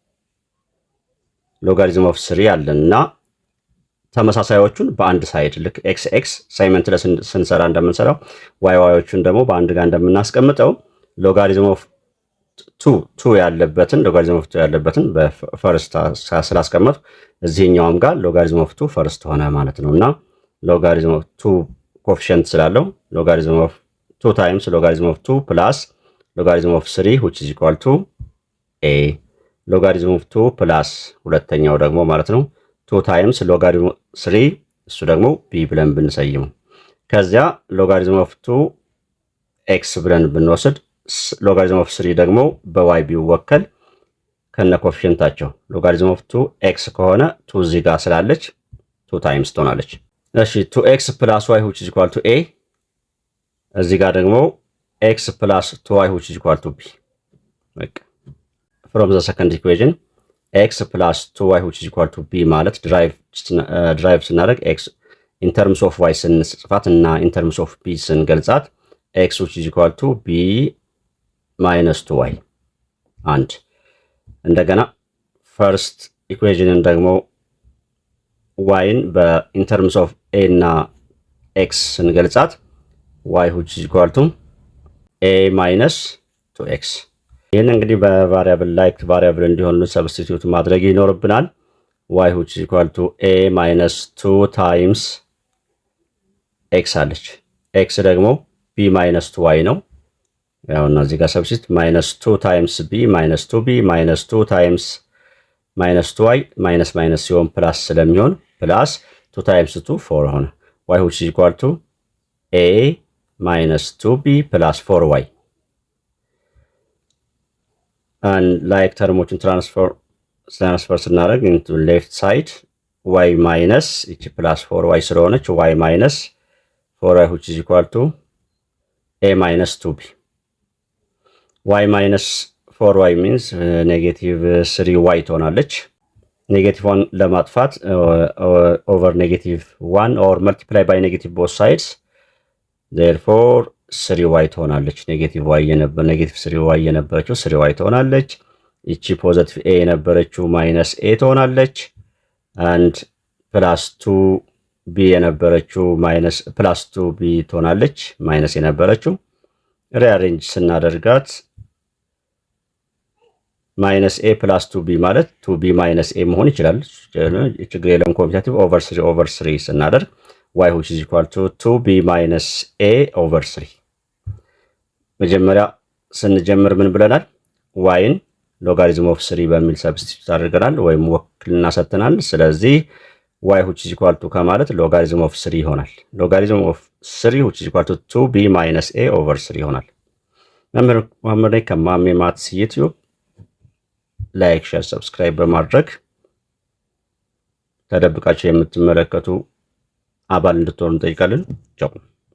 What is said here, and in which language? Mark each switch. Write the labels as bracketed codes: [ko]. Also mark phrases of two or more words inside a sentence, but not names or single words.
[en] logarithm of 3 [am] አለና ተመሳሳዮቹን በአንድ ሳይድ ልክ ኤክስ ኤክስ ሳይመንት ለስንሰራ እንደምንሰራው ዋይ ዋዮቹን ደግሞ በአንድ ጋር እንደምናስቀምጠው [en] logarithm of 2 [am] ያለበትን [en] logarithm of 2 [am] ያለበትን በፈርስት ስላስቀመጡ እዚህኛውም ጋር [en] logarithm of 2 [am] ፈርስት ሆነ ማለት ነውና ሎጋሪዝም ኦፍ 2 ኮኤፊሺየንት ስላለው [en] logarithm of 2 times logarithm of 2 plus logarithm of 3 which is equal to a logarithm of 2 plus [am] ሁለተኛው ደግሞ ማለት ነው [en] 2 times logarithm 3 [am] እሱ ደግሞ ቢ ብለን ብንሰይመው ከዚያ [en] logarithm of 2 x [am] ብለን ብንወስድ [en] logarithm of 3 [am] ደግሞ በዋይ ቢወከል ከነ ኮኤፊሺየንታቸው [en] logarithm of 2 x [am] ከሆነ 2 እዚህ ጋር ስላለች 2 ታይምስ ትሆናለች። እሺ [en] 2x plus y which is equal to a [am] እዚህ ጋር ደግሞ [en] x plus 2y which is equal to b በቃ from the second equation x plus 2y which is equal to b [am] ማለት ድራይቭ ስናደርግ [en] x in terms of y [am] ስንጽፋት እና [en] in terms of b [am] ስንገልጻት [en] x which is equal to b minus 2y [am] አንድ እንደገና ፈርስት ኢኩዌሽንን ደግሞ yን [en] in terms of a እና x [am] ስንገልጻት [en] y which is equal to a minus 2x [am] ይህን እንግዲህ በቫሪያብል ላይክ ቫሪያብል እንዲሆን ሰብስቲቲዩት ማድረግ ይኖርብናል። [en] y which is equal to a minus 2 times x [am] አለች። x ደግሞ [en] b minus 2y [am] ነው። ያውና እዚህ ጋር ሰብስቲት [en] minus 2 times b minus 2b minus 2 times minus 2y minus minus [am] ሲሆን ፕላስ ስለሚሆን ፕላስ [en] 2 times 2 [am] 4 ሆነ። [en] y which is equal to a minus 2b plus 4y and like [am] ተርሞችን ትራንስፈር ስናደርግ [en] into left side y minus እቺ plus 4y [am] ስለሆነች [en] y minus 4y which is equal to a minus 2b y minus 4y means negative 3y [am] ትሆናለች። negative 1 ለማጥፋት [en] over negative 1 or multiply by negative both sides therefore 3y [am] ትሆናለች። ኔጌቲቭ 3y የነበረችው 3y ትሆናለች። እቺ ፖዚቲቭ a የነበረችው ማይነስ a ትሆናለች and ፕላስ 2b የነበረችው ማይነስ ፕላስ 2b ትሆናለች ማይነስ የነበረችው ሪአሬንጅ ስናደርጋት ማይነስ a ፕላስ 2b ማለት 2b ማይነስ a መሆን ይችላል። ችግር የለም። ኮምፒቲቲቭ ኦቨር 3 ስናደርግ [en] y which is equal to 2b minus a over 3 [am] መጀመሪያ ስንጀምር ምን ብለናል? yን [en] logarithm of 3 [am] በሚል ሰብስቲቱት አድርገናል ወይም ወክልና ሰጥተናል። ስለዚህ ዋይ which is equal to ከማለት [en] logarithm of 3 [am] ይሆናል። [en] logarithm of 3 which is equal to 2b minus a over 3 [am] ይሆናል። መምህር መሐመድ ነኝ ከማሜ ማትስ ዩቲዩብ። ላይክ፣ ሼር፣ ሰብስክራይብ በማድረግ ተደብቃችሁ የምትመለከቱ አባል እንድትሆኑ እንጠይቃለን። ቻው።